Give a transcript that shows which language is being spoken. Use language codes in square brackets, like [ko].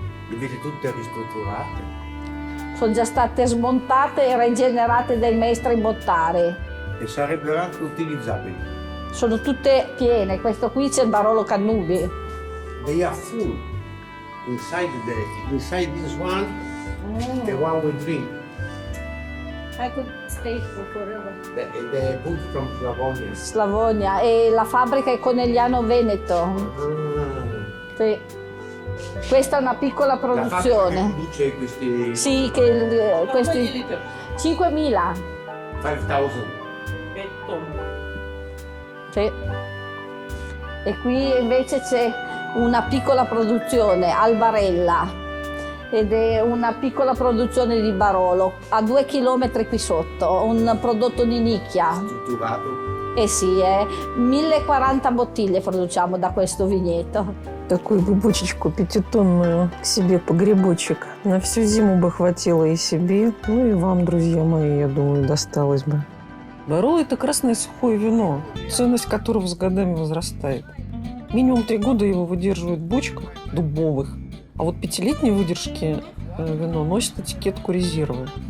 [it] Le vedi tutte ristrutturate. Sono già state smontate e rigenerate dai maestri bottari. E sarebbero anche utilizzabili. Sono tutte piene. Questo qui c'è il Barolo Cannubi. [en] They are full. Inside this one, the one we drink. I could stay forever. The book from Slavonia. Slavonia. [it] E la fabbrica è Conegliano Veneto. Sì. Questa è una piccola produzione. La produce questi... Sì, che questi 5.000. [en] 5,000. [it] Sì. E qui invece c'è una piccola produzione, Albarella, ed è una piccola produzione di Barolo, a 2 chilometri qui sotto, un prodotto di nicchia. Strutturato. Eh sì, 1040 bottiglie produciamo da questo vigneto. [ru] Такую бы бочечку пятитонную к себе погребочек. На всю зиму бы хватило и себе, ну и вам, друзья мои, я думаю, досталось бы. Бароло – это красное сухое вино, ценность которого с годами возрастает. Минимум 3 года его выдерживают в бочках дубовых, а вот 5-летней выдержки вино носит этикетку резервы.